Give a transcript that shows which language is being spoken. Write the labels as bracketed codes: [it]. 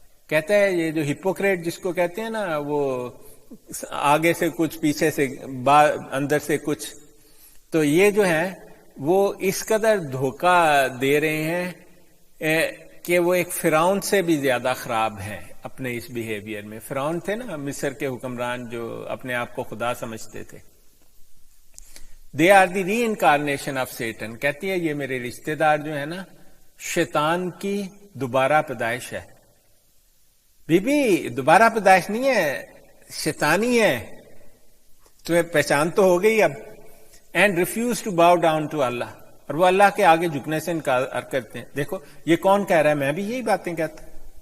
[ur] کہتا ہے یہ جو ہپوکریٹ جس کو کہتے ہیں نا، وہ آگے سے کچھ، پیچھے سے اندر سے کچھ، تو یہ جو ہے وہ اس قدر دھوکہ دے رہے ہیں کہ وہ ایک فرعون سے بھی زیادہ خراب ہیں اپنے اس بیہیویئر میں. فرعون تھے نا مصر کے حکمران، جو اپنے آپ کو خدا سمجھتے تھے. [en] They are the reincarnation of Satan. [ur] کہتی ہے یہ میرے رشتہ دار جو ہے نا، شیطان کی دوبارہ پیدائش ہے. بی بی دوبارہ پیدائش نہیں ہے، شیطانی ہے. تمہیں پہچان تو ہو گئی اب. [en] And refuse to bow down to Allah. [ur] اور وہ اللہ کے آگے جھکنے سے انکار کرتے ہیں. دیکھو یہ کون کہہ رہا ہے؟ میں بھی یہی باتیں کہتا ہوں.